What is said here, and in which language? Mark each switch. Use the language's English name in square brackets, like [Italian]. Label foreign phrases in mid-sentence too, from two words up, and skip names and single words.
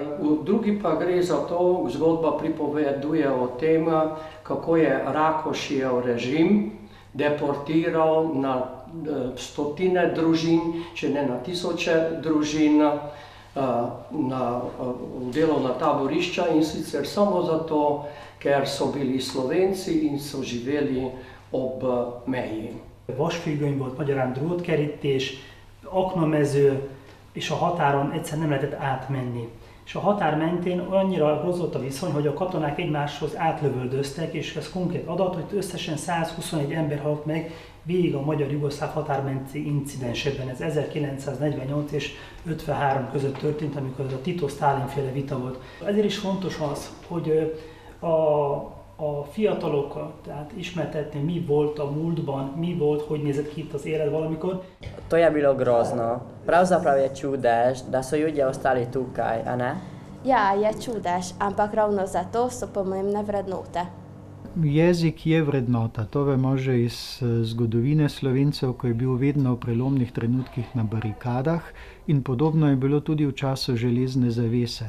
[Slovenian] V drugi pa gre za to, zgodba pripoveduje o tem, kako je Rakošijev režim deportiral na stotine družin, če ne na tisoče družin, v delovna taborišča, in sicer samo zato, ker so bili Slovenci in so živeli ob meji. [Hungarian] Vasfüggöny volt, magyarán drótkerítés, aknamező, és a határon egyszer nem lehetett átmenni. És a határ mentén annyira rossz volt a viszony, hogy a katonák egymáshoz átlövöldöztek, és ez konkrét adat, hogy összesen 121 ember halt meg végig a magyar-jugoszláv határmenti incidensben. Ez 1948 és 53 között történt, amikor ez a Tito-Sztálin féle vita volt. Ezért is fontos az, hogy a fiatalokat, tehát ismertetni, mi volt a múltban, mi volt, hogy nézett ki itt az élet valamikor. [Slovenian] To je bilo grozno. Pravzaprav je čudež, da so ljudje ostali tukaj, a ne? Ja, je čudež, ampak ravno zato so pomembne vrednote. Jezik je vrednota, to vemo že iz zgodovine Slovencev, ko je bil vedno v prelomnih trenutkih na barikadah, in podobno je bilo tudi v času železne zavese.